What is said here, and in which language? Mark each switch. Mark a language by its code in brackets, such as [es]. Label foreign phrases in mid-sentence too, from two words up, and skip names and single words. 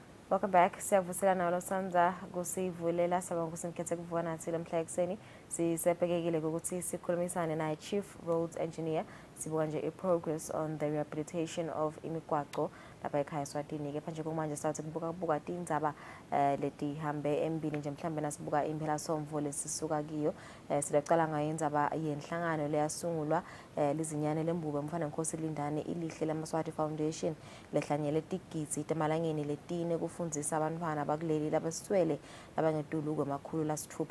[en] Welcome back. [ss] Siyavuselana nolosandza kusivulela saba kusinkethe kuvuka nathi lamhla ekseni. Sisebhekekile ukuthi sikhulumisane naye [en] Chief Roads Engineer [ss] sibuka nje i- [en] progress on the rehabilitation of [ss] imigwaqo lapha ekhaya Eswatini ke manje kumanje sawuthi kubuka tindzaba leti hambe embili nje mhlambe nasibuka impela somvo lesisuka kiyo sidaqala ngayo indzaba yenhlangano leyasungulwa lizinyane lembube mfana Nkosi Lindane ilihle laMswati Foundation lehlanyele tigidzi temalangeni letine kufundzisa abantwana bakuleli labaswele labangetulu kwemakhulu lasithupha